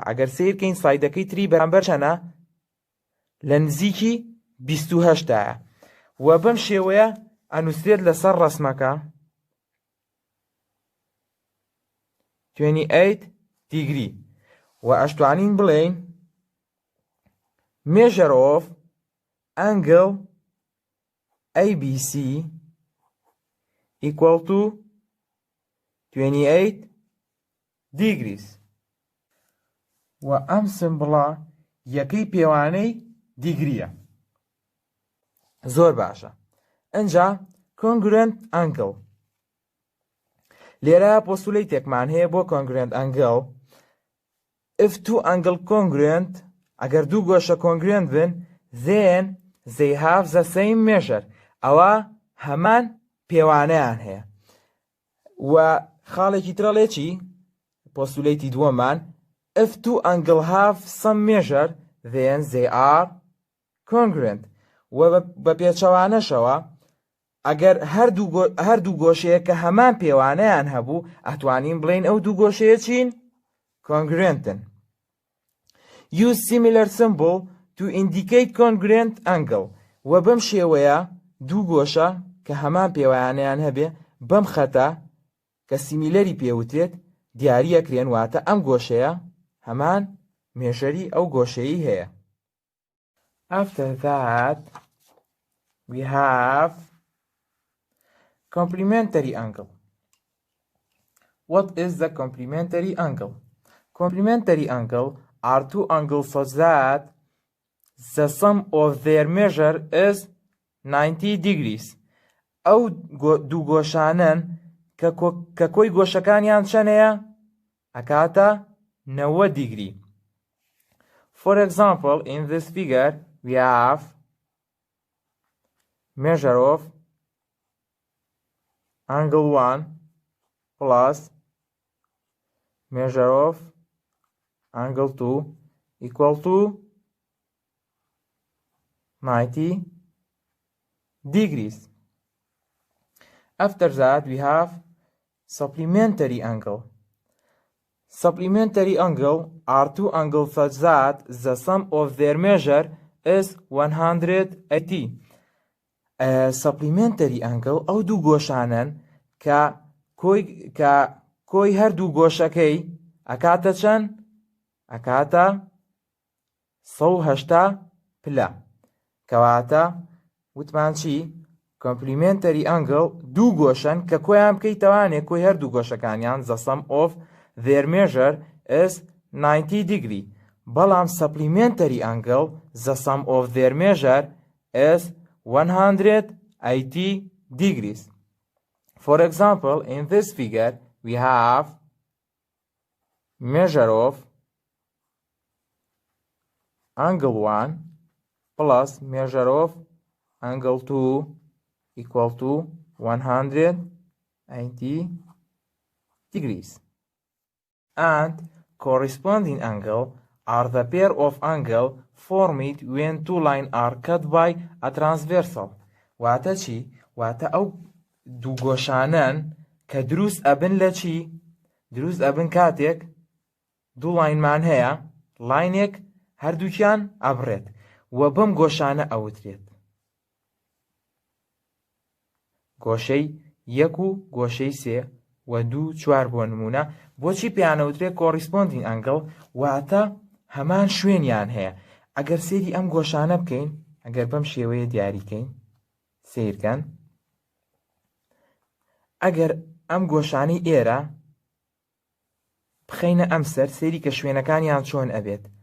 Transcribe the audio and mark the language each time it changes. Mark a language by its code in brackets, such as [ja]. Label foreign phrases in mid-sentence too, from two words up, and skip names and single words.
[ckb] ئەگەر سیرکەین سایدەکەی تری بەرامبەر چەنە؟ لە نزیکی 28ە و بەم شێوەیە ئەنووسرێت لەسەر ڕەسمەکە [en] 28 degree [ckb] و ئەشتوانین بڵێین [en] measure of angle ABC equal to 28 degrees [ckb] و ئەم سمبڵە یەکەی پێوانەی دیگریە. زۆر باشە. ئەنجا [en] congruent angle [ckb] لێرە پۆستوڵەی تێکمان هەیە بۆ [en] congruent angle. if two angle congruent [ckb] ئەگەر دوو گۆشە congruent بن [en] then they have the same measure [ckb] ئەوە هەمان پێوانەیان هەیە. و خاڵێکی ترەڵێ چی؟ پۆستوڵەیەکی دووەمان [en] if two angle have some measure then they are congruent [ckb] و بە پێچەوانەشەوە ئەگەر هەردوو گۆشەیە کە هەمان پێوانەیان هەبوو ئەتوانین بڵێین ئەو دوو گۆشەیە چین؟ congruentن. [en] use similar symbol to indicate congruent angle [ckb] و بەم شێوەیە دوو گۆشە کە هەمان پێوانەیان هەبێ بەم خەتە کە سیمیلەری پێوتێت دیاریەکرێن واتە ئەم گۆشەیە هەمان مێژەری ئەو گۆشەیی هەیە. [en] After that we have complementary angle. What is the complementary angle? Complementary angle are two angles such that the sum of their measure is 90 degrees. [ckb] ئەو دوو گۆشانن کە کۆی گۆشەکانیان چەندەیە؟ ئەکاتە 90 degree. [en] For example, in this figure we have measure of angle 1 plus measure of angle 2 equal to 90 degrees. After that we have supplementary angle. Supplementary angle are two angles such that the sum of their measure is 180. Supplementary angle [ckb] ئەو دوو گۆشانن کە کۆی هەردوو گۆشەکەی ئەکاتە چەند؟ ئەکاتە 180 پلە. کەواتە وتمان چی؟ [en] complementary angle [ckb] دوو گۆشن کە کۆیان بکەیتەوانێ کۆی هەردوو گۆشەکانیان [en] the sum of their measure is 90 degree. بەڵام supplementary angle the sum of their measure is 180 degrees. For example, in this figure we have measure of angle 1 plus measure of angle 2 equal to 180 degrees. And corresponding angle are the pair of angle formed when two lines are cut by a transversal. [ckb] واتە چی؟ واتە ئەو دوو گۆشانن کە دروست ئەبن لە چی؟ دروست ئەبن کاتێک دوو لاینمان هەیە لاینێک هەردووکیان ئەبڕێت و بەم گۆشانە ئەوترێت گۆشەی 1 و گۆشەی 3 و 2 4 بۆ نمونە. بۆچی پێیانەوترێت [en] corresponding angle؟ [ckb] واتە هەمان شوێنیان هەیە. ئەگەر سێری ئەم گۆشانە بکەین ئەگەر بەم شێوەیە دیاریکەین سیرکەن ئەگەر ئەم گۆشانەی ئێرە بخەینە ئەم سەر سێری کە شوێنەکانیان چۆن ئەبێت.